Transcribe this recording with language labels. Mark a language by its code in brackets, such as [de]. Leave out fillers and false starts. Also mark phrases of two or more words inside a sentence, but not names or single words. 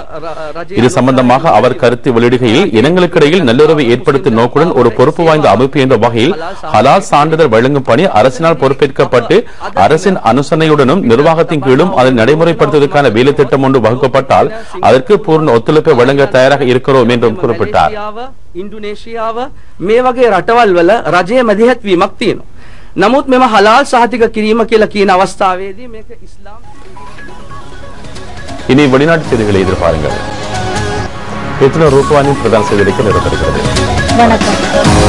[ta] இது சம்பந்தமாக அவர் கருத்து வெளியிடுகையில், இனங்களுக்கிடையில் நல்லுறவை ஏற்படுத்தும் நோக்குடன் ஒரு பொறுப்பு வாய்ந்த அமைப்பு என்ற வகையில் ஹலால் சான்றிதழ் வழங்கும் பணி அரசினால் பொறுப்பேற்கப்பட்டு அரசின் அனுசரணையுடனும் நிர்வாகத்தின் கீழும் அதை நடைமுறைப்படுத்துவதற்கான வேலை திட்டம் ஒன்று வகுக்கப்பட்டால் அதற்கு பூர்ண ஒத்துழைப்பை வழங்க தயாராக இருக்கிறோம் என்றும் குறிப்பிட்டார். [si] ඉන්දුනේෂියාව මේ වගේ රටවල් වල රජයේ මැදිහත්වීමක් තියෙනවා. නමුත් මෙම හලාල් සහතික කිරීම කියලා කියන අවස්ථාවේදී මේක ඉස්ලාම්. [ta] இனி வெளிநாட்டு செய்திகளை எதிர்பாருங்கள். இத்துடன் ரூபானின் பிரதான செய்திகளுக்கு நிறைவு பெறுகிறது. வணக்கம்.